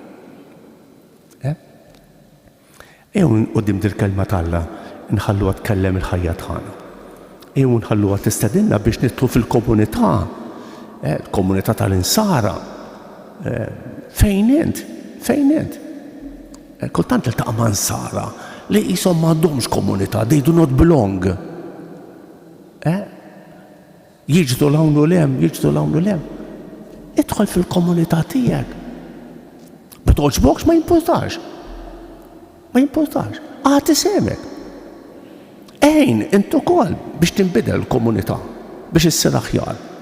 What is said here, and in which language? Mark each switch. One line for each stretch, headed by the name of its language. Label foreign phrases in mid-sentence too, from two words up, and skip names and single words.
Maltese: Qudiem dil-kelma tagħna nħalluha tkellem il-ħajja tagħna. Nħalluha tistedinna biex nidħlu fil-komunità, il-komunità tal-insara. Fejn int? Kultant iltaqa' ma' nsara li qishom m'għandhomx komunità,
English: they do not belong.
Maltese: Jiġdu hawn u lem. Idħol fil-komunità tiegħek. Ma toġbokx ma jimpurtax. Għati semek. Intu kol biex tinbidel l-komunità, biex issir aħjar.